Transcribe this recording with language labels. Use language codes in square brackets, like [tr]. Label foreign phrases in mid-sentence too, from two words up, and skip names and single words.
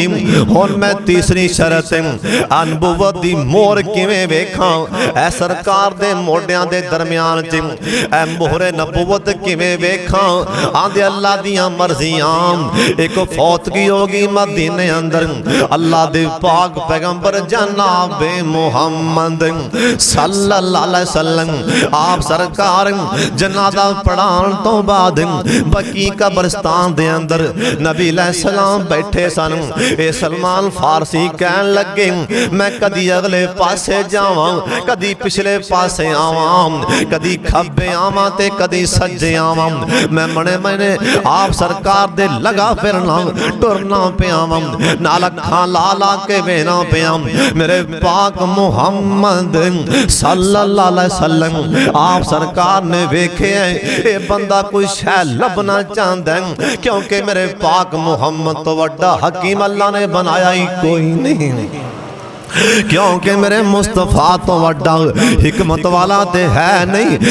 [pa] ہن میں تیجی شرط نبوت دی مہر کیویں ویکھاں اے سرکار دے موڈھیاں دے درمیان چ اے مہر نبوت کیویں ویکھاں. آندے اللہ دیاں مرضیاں اک فوتگی ہوگی مدینے اندر اللہ دے پاک پیغمبر جناب محمد [ar] صلى الله عليه وسلم [pa] آپ سرکار جنازہ پڑھان تو بعد بقیع قبرستان دے اندر نبی علیہ السلام بیٹھے سن. اے سلمان فارسی کہن لگے میں کدی اگلے پاسے جاواں، کدی پچھلے پاسے آواں، کدی کھبے آواں تے کدی سجے آواں. میں منے منے آپ سرکار دے لگا پھرنا ٹرنا پیا نال اکھاں لا لا کے ویکھنا پیا. میرے پاک محمد [ar] صلى الله عليه وسلم [pa] آپ سرکار نے ویکھے اے بندہ کوئی شے لبھنا چاہندا ہے، کیونکہ میرے پاک محمد توں وڈا حکیم اللہ نے بنایا ہی کوئی نہیں، کیونکہ میرے مصطفیٰ توں وڈا حکمت والا تے ہے نہیں.